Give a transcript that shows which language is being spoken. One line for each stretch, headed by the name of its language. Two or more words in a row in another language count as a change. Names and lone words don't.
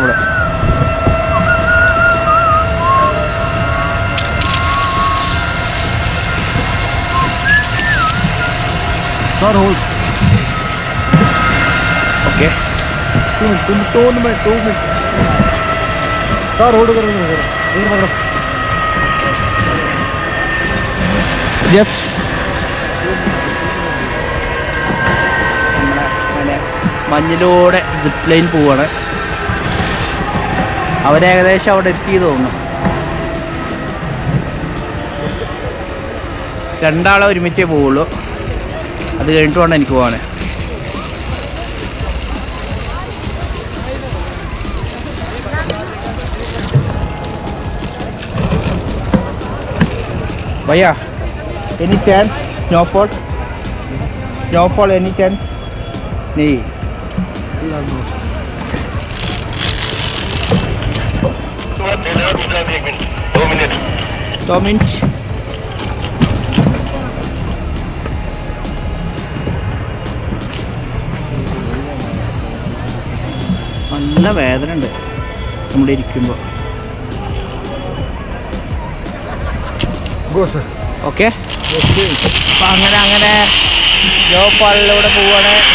Malayalam: ഇവിടെ
English: okay just
Malayalam: മഞ്ഞിലൂടെ
English: zip line
Malayalam: പോവാണ്. അവരേകദേശം അവിടെ എത്തി തോന്നുന്നു. 2 ആളെ ഒരുമിച്ചേ പോവുള്ളൂ. അത് കഴിഞ്ഞിട്ട് വേണം എനിക്ക് പോകാൻ.
English: भैया any chance snowfall any chance नहीं 2 मिनट
Malayalam: നല്ല വേദന ഉണ്ട് നമ്മൾ ഇരിക്കുമ്പോൾ. ഓക്കെ, അപ്പം അങ്ങനെ ജോപ്പാളിലൂടെ പോവാണ്.